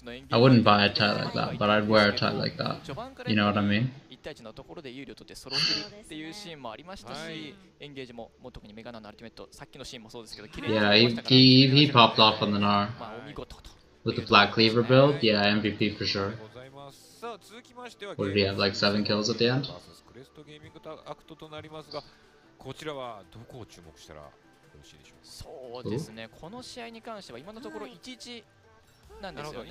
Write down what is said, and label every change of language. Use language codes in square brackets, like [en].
[en] I wouldn't buy a tie like that, but I'd wear a tie like that. You know what I mean? [ja] 1対1のところで有利を取って揃ってるっていうシーンもありましたし、エンゲージも特にメガナのアルティメット、さっきのシーンもそうですけど、綺麗に [en] Yeah, he popped off on the NAR. With the Black Cleaver build, yeah, MVP for sure. What did he have, like 7 kills at the end? [ja] クレストゲーミングアクトとなりますが、こちらはどこを注目したらよろしいでしょうか。そうですね、この試合に関しては今のところ1-1なんですよね。